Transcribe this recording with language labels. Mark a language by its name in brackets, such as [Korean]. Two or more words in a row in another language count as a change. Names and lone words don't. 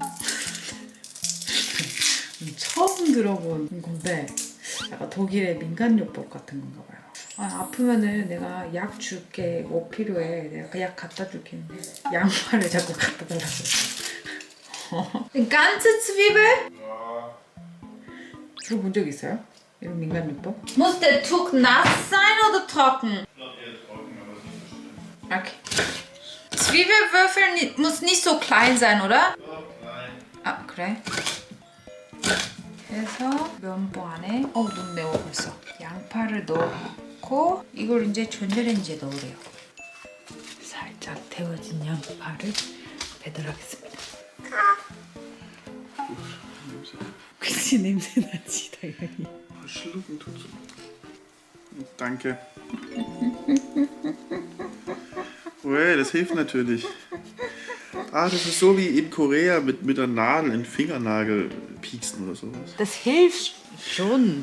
[Korean] 처음 들어본 건데 약간 독일의 민간요법 같은 건가 봐요. 아프면은 내가 약 줄게, 뭐 필요해, 내가 그 약 갖다 줄게 했는데 양파를 자꾸 갖다 달라고 했어. [German] ganze Zwiebel? [Korean] 들어본 적 있어요? 이런 민간요법? [German] Muss der Tuch nass sein oder trocken? Okay. Zwiebelwürfel muss nicht so klein sein, oder? [Korean] 아, 그래? 그래서 면보 안에 너무 매워 벌써. 양파를 넣고 이걸 이제 전자레인지에 넣으래요. 살짝 데워진 양파를 배달하겠습니다. 그치, 냄새 나지 당연히. [German] Schlucken tut so. Danke. Well, das hilft natürlich. Ah, das ist so wie in Korea mit der Nadel in den Fingernagel pieksen oder sowas. Das hilft schon.